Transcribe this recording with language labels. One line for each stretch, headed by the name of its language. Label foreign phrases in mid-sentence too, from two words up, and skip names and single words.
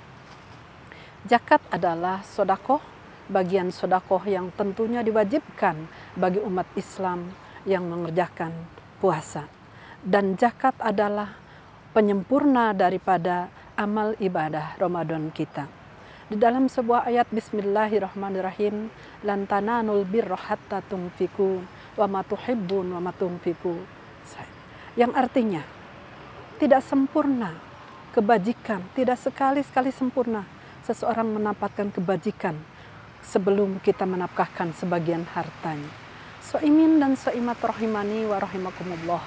Indonesian: Zakat adalah sodakoh, bagian sodakoh yang tentunya diwajibkan bagi umat Islam yang mengerjakan puasa. Dan zakat adalah penyempurna daripada amal ibadah Ramadan kita. Di dalam sebuah ayat Bismillahirrahmanirrahim,
Arabic: لن تنالوا البر حتى تنفقوا وما تحبون وما تنفقوا.
Indonesian: Yang artinya tidak sempurna kebajikan, tidak sekali-sekali sempurna seseorang mendapatkan kebajikan sebelum kita menafkahkan sebagian hartanya. Soimin dan soimat
Arabic: رحمني ورحمكم الله.